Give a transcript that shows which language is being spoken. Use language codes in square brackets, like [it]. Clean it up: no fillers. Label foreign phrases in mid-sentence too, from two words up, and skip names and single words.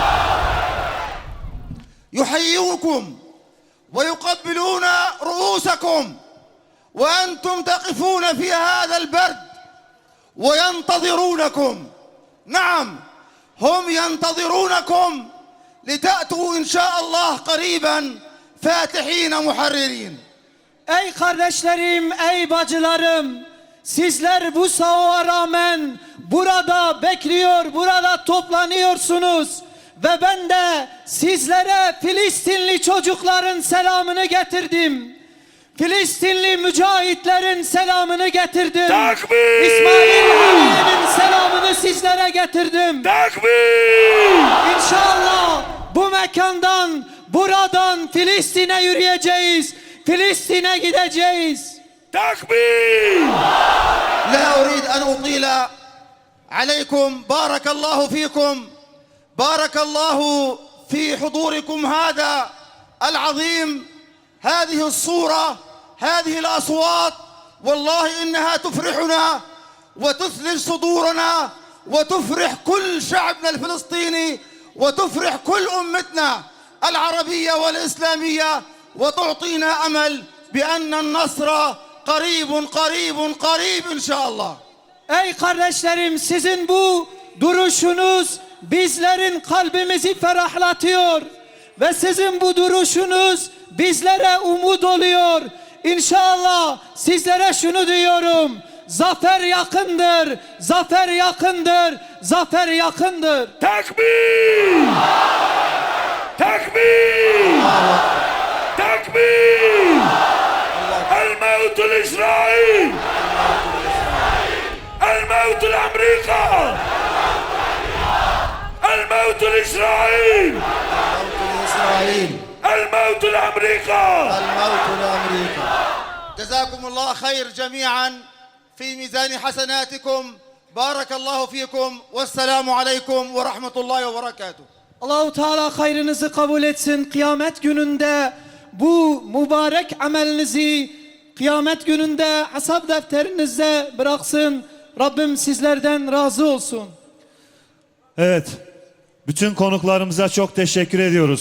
[ar] يحييكم ويقبلون رؤوسكم وأنتم تقفون في هذا البرد وينتظرونكم. نعم، هم ينتظرونكم لتأتوا إن شاء الله قريبا فاتحين محررين. [tr] Ey kardeşlerim, ey bacılarım, sizler bu soğuğa rağmen burada bekliyor, burada toplanıyorsunuz. Ve ben de sizlere Filistinli çocukların selamını getirdim. Filistinli mücahitlerin selamını getirdim. Takbir! İsmail Haniye'nin selamını sizlere getirdim. Takbir! İnşallah bu mekandan, buradan Filistin'e yürüyeceğiz. Filistin'e gideceğiz. [ar] تكبير! لا أريد أن أطيل عليكم. بارك الله فيكم، بارك الله في حضوركم هذا العظيم، هذه الصورة، هذه الأصوات، والله إنها تفرحنا وتثلج صدورنا وتفرح كل شعبنا الفلسطيني وتفرح كل أمتنا العربية والإسلامية، وتعطينا أمل بأن النصر قريب قريب قريب إن شاء الله. [tr] Ey kardeşlerim, sizin bu duruşunuz bizlerin kalbimizi ferahlatıyor ve sizin bu duruşunuz bizlere umut oluyor. İnşallah sizlere şunu diyorum: zafer yakındır, zafer yakındır, zafer yakındır. [ar] تكبير! تكبير! تكبير! الموت لإسرائيل! الموت لأمريكا! الموت لإسرائيل! الموت لأمريكا! الموت لأمريكا. جزاكم الله خير جميعا في ميزان حسناتكم. بارك الله فيكم والسلام عليكم ورحمة الله وبركاته. [tr] Allahu Teala hayrınızı kabul etsin. Kıyamet gününde bu mübarek amelinizi kıyamet gününde hesap defterinizde bıraksın. Rabbim sizlerden razı olsun. Evet. Bütün konuklarımıza çok teşekkür ediyoruz.